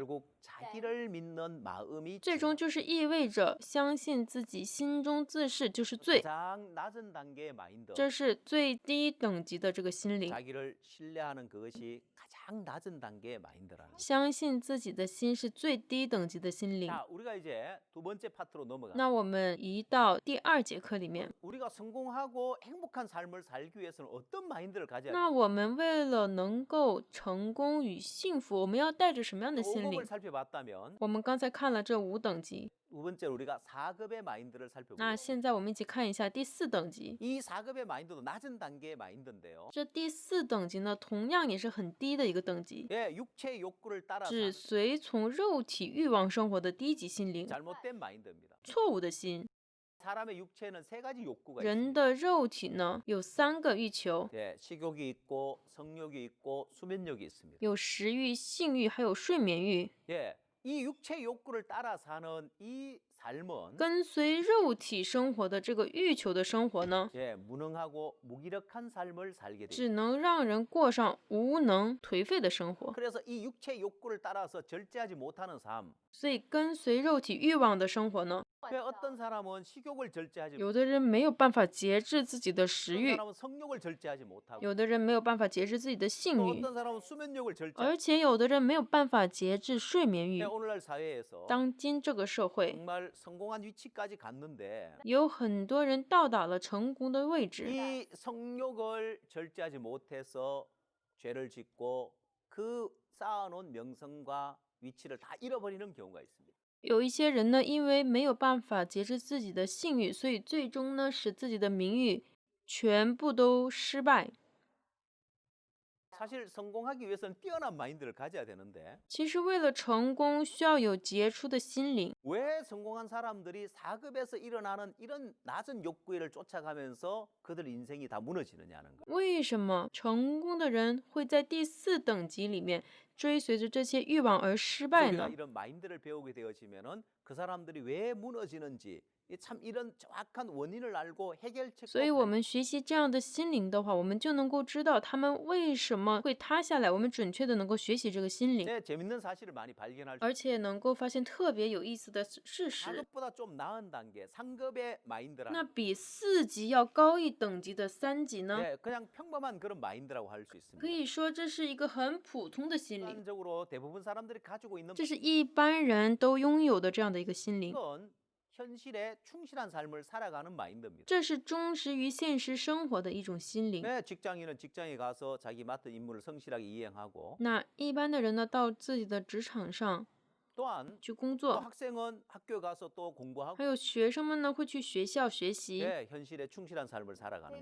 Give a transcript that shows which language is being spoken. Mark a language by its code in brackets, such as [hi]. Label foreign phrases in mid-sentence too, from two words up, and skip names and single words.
[ko] 결국 자기를 믿는 마음이 [zh] 最终就是意味着相信自己心中自是就是罪， [ko] 가장 낮은 단계의 마인드 [zh] 这是最低等级的这个心灵。 [ko] 자기를 신뢰하는 그것이 가장 낮은 단계의 마인드라는 거예요. [zh] 相信自己的心是最低等级的心灵。 [ko] 자, 우리가 이제 두 번째 파트로 넘어가. [zh] 那我们移到第2节课里面， [ko] 우리가 성공하고 행복한 삶을 살기 위해서는 어떤 마인드를 가져야 [zh] 那 [ko] 돼요? [zh] 我们为了能够成功与幸福，我们要带着什么样的心 [ko] 5법을 [zh] 灵？ [ko] 살펴봤다면 [zh] 我们刚才看了这5等级， [ko] 두 번째로 우리가 4급의 마인드를 [zh] 那 [ko] 살펴보겠습니다. [zh] 现在我们一起看一下第4等级。 [ko] 이 4급의 마인드도 낮은 단계의 마인드인데요. [zh] 这第4等级呢，同样也是很低的一个等级， [ko] 예, 육체의 욕구를 따라 [zh] 只 [ko] 사는 [zh] 随从肉体欲望生活的低级心灵， [ko] 잘못된 마인드입니다. [zh] 错误的心。 [ko] 사람의 육체에는 세 가지 욕구가 [zh] 人 [ko] 있습니다. [zh] 的肉体呢，有3个欲求， [ko] 예, 식욕이 있고 성욕이 있고 수면욕이 있습니다. [zh] 有食欲、性欲，还有睡眠欲。 [ko] 예, 이 육체 욕구를 따라 사는 이 삶은 [zh] 跟随肉体生活的这个欲求的生活呢， [ko] 예, 무능하고 무기력한 삶을 살게 됩니다. [zh] 只能让人过上无能、颓废的生活。 [ko] 그래서 이 육체 욕구를 따라서 절제하지 못하는 삶. [zh] 所以，跟随肉体欲望的生活呢， [ko] 왜 어떤 사람은 식욕을 절제하지 [zh] 有的人没有办法节制自己的食 [ko] 어떤 [zh] 欲， [ko] 사람은 성욕을 절제하지 못하고 [zh] 有的人没有办法节制自己的性 [ko] 또 [zh] 欲， [ko] 어떤 사람은 수면욕을 절제. [zh] 而且有的人没有办法节制睡眠欲 [ko] 예, 。 오늘날 사회에서 [zh] 当今这个社会， [ko] 정말 성공한 위치까지 갔는데 [zh] 有很多人到达了成功的位置， [ko] 이 성욕을 절제하지 못해서 죄를 짓고 그 쌓아놓은 명성과 위치를 다 잃어버리는 경우가 있습니다. [zh] 有一些人呢，因为没有办法节制自己的性欲，所以最终呢，使自己的名誉全部都失败。 [ko] 사실 성공하기 위해서는 뛰어난 마인드를 가져야 되는데 [zh] 其实，为了成功，需要有杰出的心灵。 [ko] 왜 성공한 사람들이 4급에서 일어나는 이런 낮은 욕구를 쫓아가면서 그들 인생이 다 무너지느냐는 거. [zh] 为什么成功的人会在第4等级里面追随着这些欲望而失败 [ko] 우리가 [zh] 呢？ [ko] 이런 마인드를 배우게 되어지면은 그 사람들이 왜 무너지는지 참 이런 정확한 원인을 알고 해결책도 [zh] 所以，我们学习这样的心灵的话，我们就能够知道他们为什么会塌下来。我们准确的能够学习这个心灵， [ko] 재밌는 사실을 많이 발견할 수 [zh] 而且能够发现特别有意思的事实。 [ko] 4급보다 좀 나은 단계 3급의 마인드라는 [zh] 那比4级要高一等级的3级呢？ [ko] 예, 그냥 평범한 그런 마인드라고 할 수 [zh] 可 [ko] 있습니다. [zh] 以说这是一个很普通的心灵， [ko] 일반적으로 대부분 사람들이 가지고 있는 [zh] 这是一般人都拥有的这样的一个心灵。 [ko] 건 현실에 충실한 삶을 살아가는 마인드입니다. [zh] 这是忠实于现实生活的一种心灵。 [ko] 네, 직장인은 직장에 가서 자기 맡은 임무를 성실하게 이행하고 [zh] 那一般的人呢，到自己的职场上 [ko] 또한 [zh] 去工 [ko] 또 [zh] 作， [ko] 학생은 학교에 가서 또 공부하고 [zh] 还有学生们呢会去学校学习， [ko] 네, 현실에 충실한 삶을 살아가는